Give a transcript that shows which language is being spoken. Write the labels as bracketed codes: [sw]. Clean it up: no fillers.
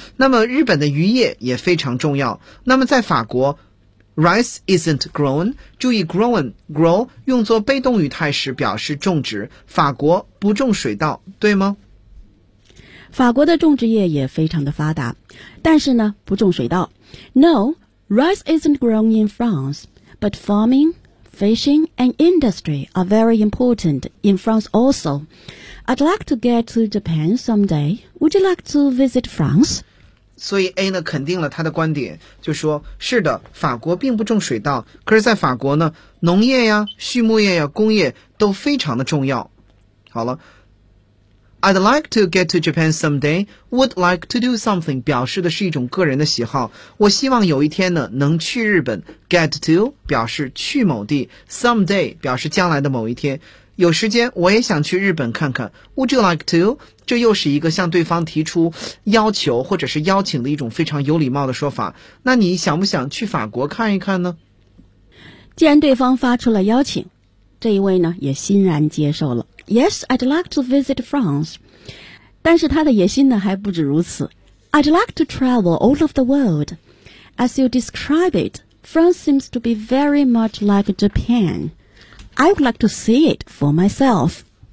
[zh] 那么，日本的渔业也非常重要。那么，在法国。 [en] Rice isn't grown. [zh] 注意 grow 用作被动语态时表示种植。法国不种水稻，对吗？法国的种植业也非常的发达，但是呢，不种水稻。 [en] No, rice isn't grown in France, but farming, fishing, and industry are very important in France also. I'd like to get to Japan someday. Would you like to visit France? [zh] 所以 A 呢肯定了他的观点，就说是的，法国并不种水稻，可是在法国呢，农业呀、畜牧业呀、工业都非常的重要。 [en] 好了 ，I'd like to get to Japan someday. Would like to do something [zh] 表示的是一种个人的喜好。我希望有一天呢能去日本。Get to 表示去某地 ，someday 表示将来的某一天。有时间我也想去日本看看。 [en] Would you like to? [zh] 这又是一个向对方提出要求或者是邀请的一种非常有礼貌的说法。那你想不想去法国看一看呢？既然对方发出了邀请，这一位呢也欣然接受了。 [en] Yes, I'd like to visit France. [zh] 但是他的野心呢还不止如此。 [en] I'd like to travel all over the world. As you describe it, France seems to be very much like Japan. I would like to see it for myself.